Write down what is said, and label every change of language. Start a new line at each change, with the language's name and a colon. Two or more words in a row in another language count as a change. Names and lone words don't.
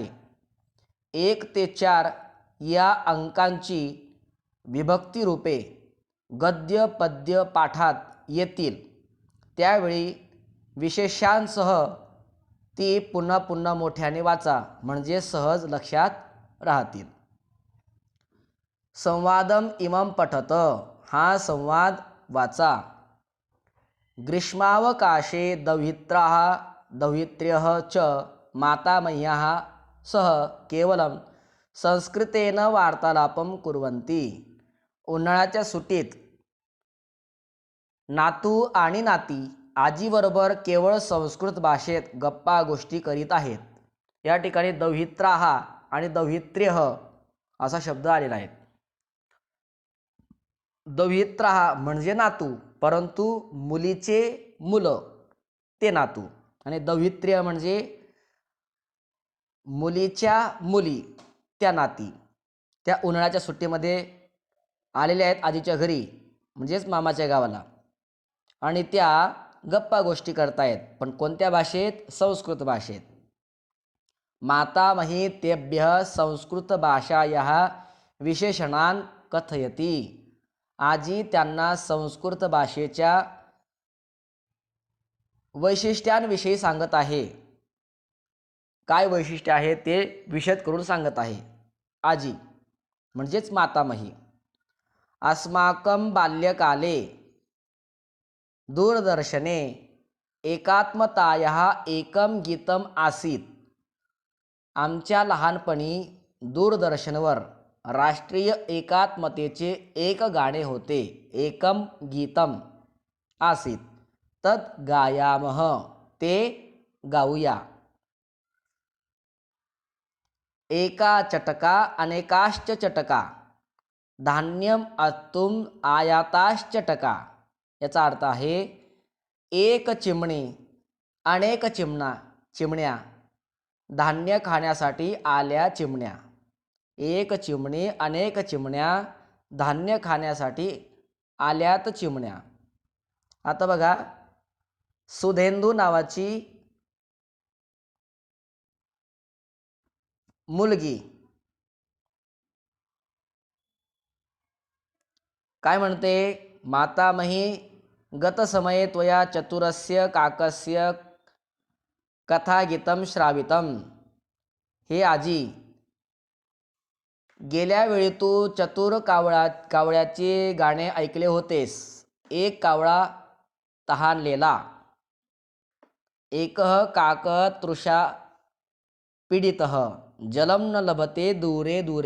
Marathi: 1 ते 4 या अंकांची विभक्ती रूपे गद्य पद्य पाठात येतील त्यावेळी विशेषांसह ती पुन्हा पुन्हा मोठ्याने वाचा म्हणजे सहज लक्षात राहतील.
Sanskrit: संवादम इमं पठत
Marathi: हा संवाद वाचा.
Sanskrit: ग्रीष्मावकाशे दौहित्राः दौहित्र्यः च मातामह्याः सह केवलं संस्कृतेन वार्तालापं कुर्वन्ति.
Marathi: उन्हाळ्याच्या सुट्टीत नातू आणि नाती आजीबरोबर केवळ संस्कृत भाषेत गप्पा गोष्टी करीत आहेत. या ठिकाणी दौहित्राः आणि दौहित्र्यः असा शब्द आलेला आहे. दौहित्राः म्हणजे नातू परंतु मुलीचे मुलं ते नातू आणि दौहित्र्य म्हणजे मुलीच्या मुली त्या नाती त्या उन्हाळ्याच्या सुट्टीमध्ये आलेल्या आहेत आजीच्या घरी म्हणजेच मामाच्या गावाला आणि त्या गप्पा गोष्टी करतायत पण कोणत्या भाषेत संस्कृत भाषेत.
Sanskrit: मातामही तेभ्यः संस्कृत भाषायाः विशेषणान् कथयति.
Marathi: आजी त्यांना संस्कृत भाषेच्या वैशिष्ट्यांविषयी सांगत आहे. काय वैशिष्ट्य आहे ते विशद करून सांगत आहे आजी म्हणजेच मातामही.
Sanskrit: अस्माकं बाल्यकाले दूरदर्शने एकात्मतायाः एकं गीतम आसीत.
Marathi: आमच्या लहानपणी दूरदर्शनवर राष्ट्रीय एकात्मतेचे एक गाणे होते.
Sanskrit: एकम गीतम आसीत तत् गायामः
Marathi: ते गाऊया.
Sanskrit: एका चटका अनेकाश्च चटका धान्यम अत्तुम आयाताश्चटका.
Marathi: याचा अर्थ आहे एक चिमणी अनेक चिमण्या धान्य खाण्यासाठी आल्या चिमण्या. एक चिमणी अनेक चिमण्या धान्य खाण्यासाठी आल्यात चिमण्या. आता बघा सुधेंदू नावाची मुलगी काय म्हणते.
Sanskrit: मातामही गतसमये त्वया चतुरस्य काकस्य कथागीतं श्रावितं.
Marathi: हे आजी गेल्या वेळी तू चतुर कावळ्याचे गाणे ऐकले होतेस. एक कावळा तहानलेला.
Sanskrit: एकः काकः तृषा पीडितः जलं न लभते दूरे दूरे.